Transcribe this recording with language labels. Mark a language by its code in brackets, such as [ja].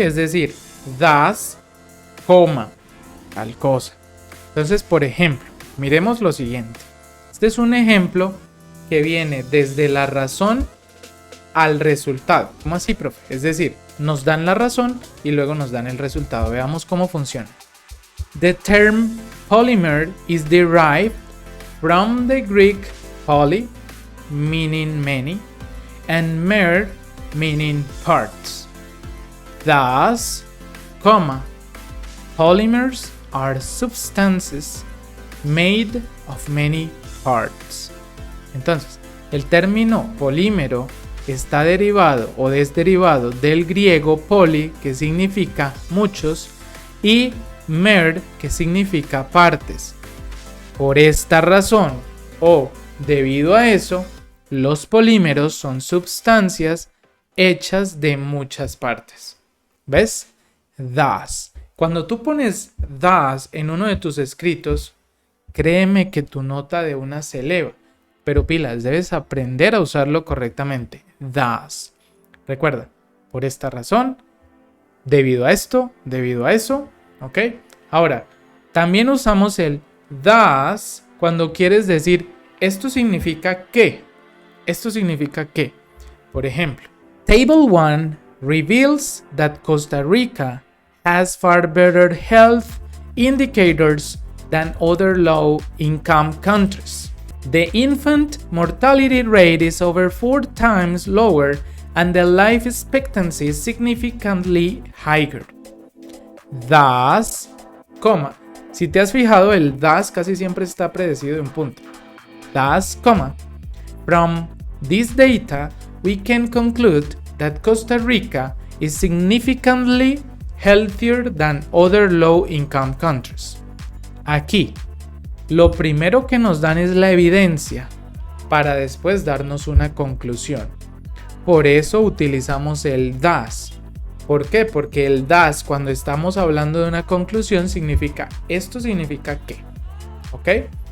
[es] Es decir, thus, coma, tal cosa. Entonces, por ejemplo, miremos lo siguiente. Este es un ejemplo que viene desde la razón al resultado. ¿Cómo así, profe? Es decir, nos dan la razón y luego nos dan el resultado. Veamos cómo funciona. [en] The term polymer is derived from the Greek poly, meaning many, and mer, meaning parts. Thus, polymers are substances made of many parts. [es] Entonces, el término polímero está derivado o desderivado del griego poly, que significa muchos, y mer, que significa partes. Por esta razón, o debido a eso, los polímeros son sustancias hechas de muchas partes. ¿Ves? Thus. Cuando tú pones thus en uno de tus escritos, créeme que tu nota de una se eleva. Pero pilas, debes aprender a usarlo correctamente. Thus. Recuerda, por esta razón, debido a esto, debido a eso, ¿ok? Ahora, también usamos el thus cuando quieres decir esto significa que. Esto significa que. Por ejemplo, [en] Table 1 reveals that Costa Rica has far better health indicators than other low-income countries. The infant mortality rate is over 4 times lower and the life expectancy is significantly higher. [es] Thus, si te has fijado, el thus casi siempre está precedido de un punto. [en] Thus, from this data, we can conclude that Costa Rica is significantly healthier than other low-income countries. [es] Aquí, lo primero que nos dan es la evidencia para después darnos una conclusión. Por eso utilizamos el thus. ¿Por qué? Porque el thus, cuando estamos hablando de una conclusión, significa esto significa que. ¿Ok?